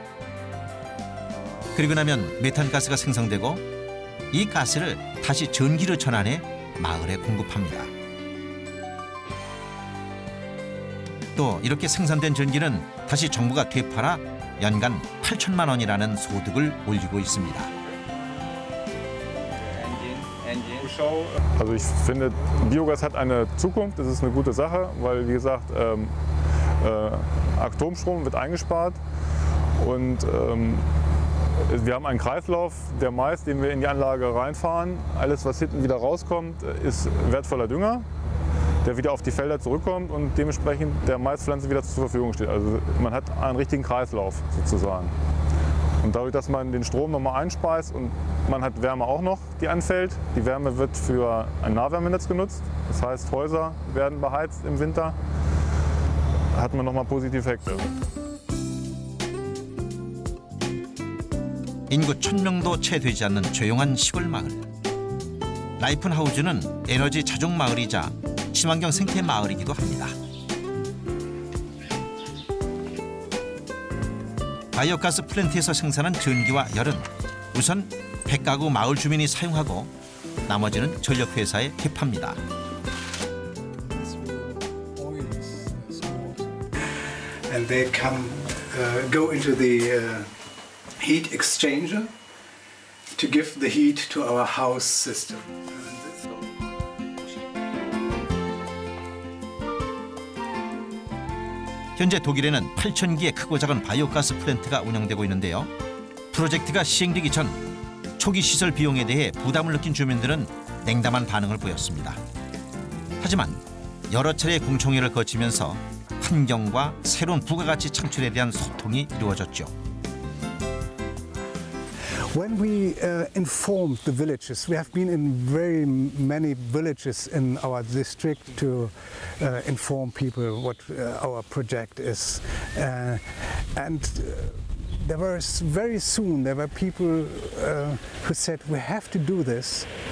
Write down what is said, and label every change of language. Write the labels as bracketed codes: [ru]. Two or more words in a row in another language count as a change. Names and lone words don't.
[ko] 그리고 나면 메탄가스가 생성되고 이 가스를 다시 전기로 전환해 마을에 공급합니다. 또 이렇게 생산된 전기는 다시 정부가 되팔아 연간 8천만 원이라는 소득을 올리고 있습니다. [de] Also ich finde, Biogas hat eine Zukunft, das ist eine gute Sache, weil wie gesagt, Atomstrom wird eingespart und wir haben einen Kreislauf, der Mais, den wir in die Anlage reinfahren, alles was hinten wieder rauskommt, ist wertvoller Dünger, der wieder auf die Felder zurückkommt und dementsprechend der Maispflanze wieder zur Verfügung steht. Also man hat einen richtigen Kreislauf sozusagen. Und dadurch, dass man den Strom nochmal einspeist und man hat Wärme auch noch, die anfällt. Die Wärme wird für ein Nahwärmenetz genutzt. Das heißt, Häuser werden beheizt im Winter. Hat man nochmal positive Effekte. [ko] 인구 1000명도 채 되지 않는 조용한 시골 마을. 라이픈하우즈는 에너지 자족 마을이자 친환경 생태 마을이기도 합니다. 바이오가스 플랜트에서 생산한 전기와 열은 우선 100가구 마을 주민이 사용하고 나머지는 전력회사에 대파입니다. [en] And they go into the heat exchanger to give the heat to our house system. [ko] 현재 독일에는 8,000기의 크고 작은 바이오가스 플랜트가 운영되고 있는데요. 프로젝트가 시행되기 전 초기 시설 비용에 대해 부담을 느낀 주민들은 냉담한 반응을 보였습니다. 하지만 여러 차례 공청회를 거치면서 환경과 새로운 부가가치 창출에 대한 소통이 이루어졌죠. [en] When we informed the villages, we have been in very many villages in our district to inform people what our project is. There were very soon there were people who said we have to do this.